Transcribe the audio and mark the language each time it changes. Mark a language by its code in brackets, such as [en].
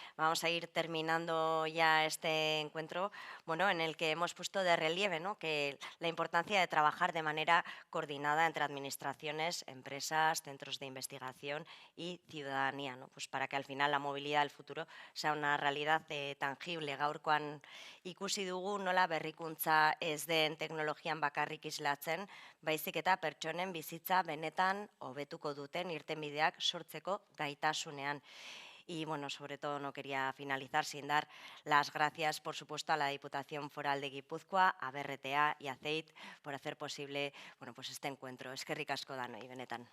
[es] Vamos a ir terminando ya este encuentro, bueno, en el que hemos puesto de relieve, ¿no?, que la importancia de trabajar de manera coordinada entre administraciones, empresas, centros de investigación y ciudadanía, ¿no?, pues para que al final la movilidad del futuro sea una realidad tangible. [eu] Gaurkoan ikusi dugu nola berrikuntza ez den teknologian bakarrik islatzen, baizik eta pertsonen bizitza benetan hobetuko duten irtenbideak sortzeko gaitasunean. [es] Y bueno, sobre todo no quería finalizar sin dar las gracias, por supuesto, a la Diputación Foral de Guipúzcoa, a BRTA y a CEIT por hacer posible, bueno, pues este encuentro. [eu] Eskerrik asko danoi, benetan.